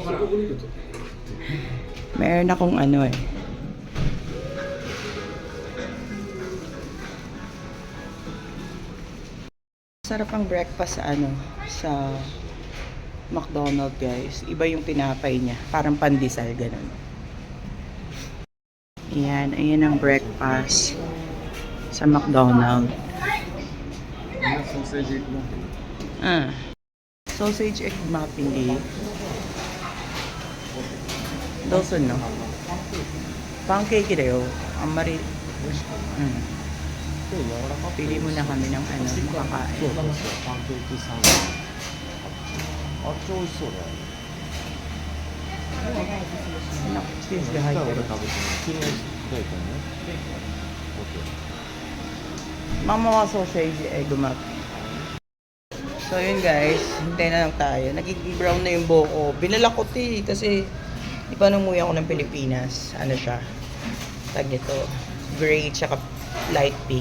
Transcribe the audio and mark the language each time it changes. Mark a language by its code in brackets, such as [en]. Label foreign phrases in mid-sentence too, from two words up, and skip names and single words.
[tl] Meron akong Sarap ang breakfast sa McDonald's guys. Iba yung tinapay niya. Parang pandesal, ganun. Ayan ang breakfast sa McDonald's. [en] Sausage egg muffin [ja] どうすんの? Pancakeだよ. Amari. [tl] Pili muna kami ng makakain. Cheese が入ってる。 [ja] ママは [en] sausage egg muffin. [tl] So yun guys, hintay na lang tayo. Nagiging brown na yung buhok ko. Binalak ko kasi di pa numuwi ako ng Pilipinas. Ano siya? Tag nito. Gray tsaka light pink.